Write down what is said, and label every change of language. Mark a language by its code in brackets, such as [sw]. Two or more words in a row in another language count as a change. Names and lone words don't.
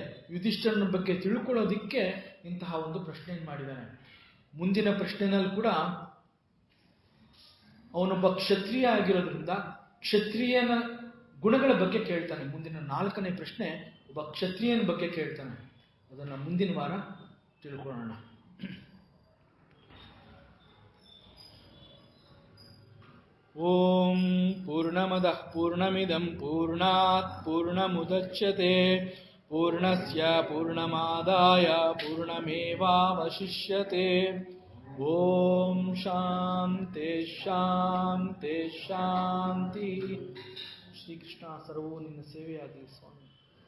[kn] ಯುಧಿಷ್ಠಿರನ ಬಗ್ಗೆ ತಿಳ್ಕೊಳ್ಳೋದಿಕ್ಕೆ ಇಂತಹ ಒಂದು ಪ್ರಶ್ನೆಯನ್ನು ಮಾಡಿದ್ದಾನೆ. ಮುಂದಿನ ಪ್ರಶ್ನೆನಲ್ಲಿ ಕೂಡ ಅವನೊಬ್ಬ ಕ್ಷತ್ರಿಯ ಆಗಿರೋದ್ರಿಂದ ಕ್ಷತ್ರಿಯನ ಗುಣಗಳ ಬಗ್ಗೆ ಕೇಳ್ತಾನೆ. ಮುಂದಿನ 4ನೇ ಪ್ರಶ್ನೆ ಒಬ್ಬ ಕ್ಷತ್ರಿಯನ ಬಗ್ಗೆ ಕೇಳ್ತಾನೆ. ಅದನ್ನ ಮುಂದಿನ ವಾರ ತಿಳ್ಕೊಳ್ಳೋಣ. [sa] ಓಂ ಪೂರ್ಣಮದಃ ಪೂರ್ಣಮಿದಂ ಪೂರ್ಣಾತ್ ಪೂರ್ಣಮುದಚ್ಯತೆ ಪೂರ್ಣಸ್ಯ ಪೂರ್ಣಮಾದಾಯ ಪೂರ್ಣಮೇವಾವಶಿಷ್ಯತೆ. ಓಂ ಶಾಂತಿ ಶಾಂತಿ ಶಾಂತಿ. [kn] ಶ್ರೀಕೃಷ್ಣ ಸರ್ವೋ ನಿನ್ನ ಸೇವೆಯಾಗಲಿ ಸ್ವಾಮಿ.